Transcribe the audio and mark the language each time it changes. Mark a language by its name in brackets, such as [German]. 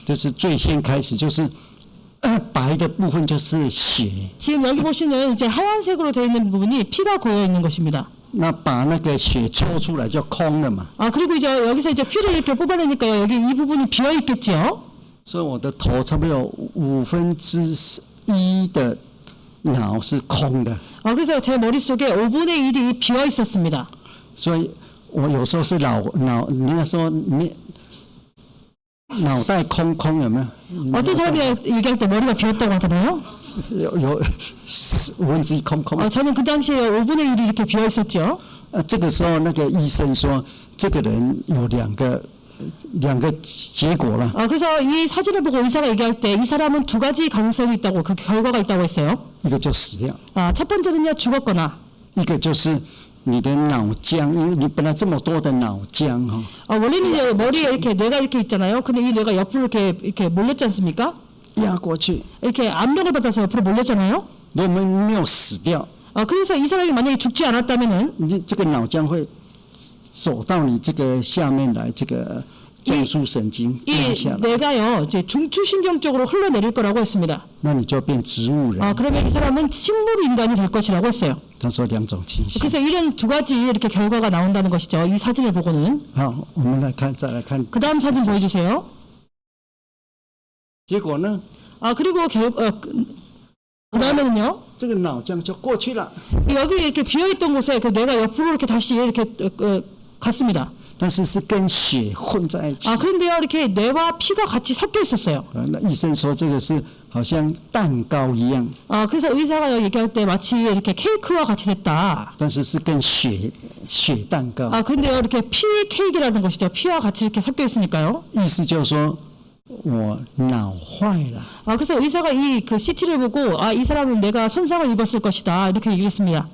[Chinese] 就是最先开始就是白的部分就是血， [Korean] 지금 여기 보시면 이제 하얀색으로 되어 있는 부분이 피가 고여 있는 것입니다. [Chinese] 那把那个血抽出来就空了嘛， [Korean] 그리고 이제 여기서 이제 피를 이렇게 뽑아내니까요. 여기 이 부분이 비어 있겠죠. [Chinese] 所以我的头差不多有1/5的脑是空的， [Korean] 그래서 제 머릿속에 5분의 1이 비어 있었습니다. [Chinese] 所以我有时候是人家说脑袋空有没有？ [Korean] 어떤 사람이 얘기할 때 머리가 비었다고 하잖아요. [Chinese] 有1/5空。 [Korean] 저는 그 당시에 5분의 1이 이렇게 비어 있었죠. [Chinese] 这个时候那个医生说，这个人有两个结果了。 [Korean] 그래서 이 사진을 보고 의사가 얘기할 때 이 사람은 2가지 가능성이 있다고 그 결과가 있다고 했어요. [Chinese] 一个就死掉， [Korean] 첫 번째는요 죽었거나 [Chinese] 一个就是你的脑浆，因为你本来这么多的脑浆 [Korean] 원래는 이제 머리에 이렇게 뇌가 이렇게 있잖아요. 근데 이 뇌가 옆으로 이렇게 몰렸지 않습니까? [Chinese] 压过去， [Korean] 이렇게 압력을 받아서 옆으로 몰렸잖아요. [Chinese] 如果没有死掉， [Korean] 그래서 이 사람이 만약에 죽지 않았다면은 [Chinese] 你这个脑浆会走到你这个下面来，这中枢神经压 [Korean] 이 [Chinese] 下来， [Korean] 뇌가요 이제 중추신경 쪽으로 흘러내릴 거라고 했습니다. [Chinese] 那你就变植物人。 [Korean] 그러면 이 사람은 식물 인간이 될 것이라고 했어요. [Chinese] 他说两种情形。 [Korean] 그래서 이런 두 가지 이렇게 결과가 나온다는 것이죠. 이 사진을 보고는. [Chinese] 好，我们来看，再来看 [Korean] 그 다음 사진 보여주세요. [Chinese] 结果呢？ [Korean] 그리고 그 다음에는요. [Chinese] 这个脑浆就过去了， [Korean] 여기 이렇게 비어있던 곳에 그 뇌가 옆으로 이렇게 다시 이렇게 갔습니다. [Chinese] 但是是跟血混在一起。 [Korean] 그런데요 이렇게 뇌와 피가 같이 섞여 있었어요. [Chinese] 那医生说这个是好像蛋糕一样， [Korean] 그래서 의사가 얘기할 때 마치 이렇게 케이크와 같이 됐다. [Chinese] 但是是跟血蛋糕。 [Korean] 그런데요 이렇게 피 케이크라는 것이죠. 피와 같이 이렇게 섞여 있으니까요. [Chinese] 意思就是说我脑坏了。 [Korean] 그래서 의사가 이 그 CT를 보고 이 사람은 뇌가 손상을 입었을 것이다 이렇게 얘기했습니다.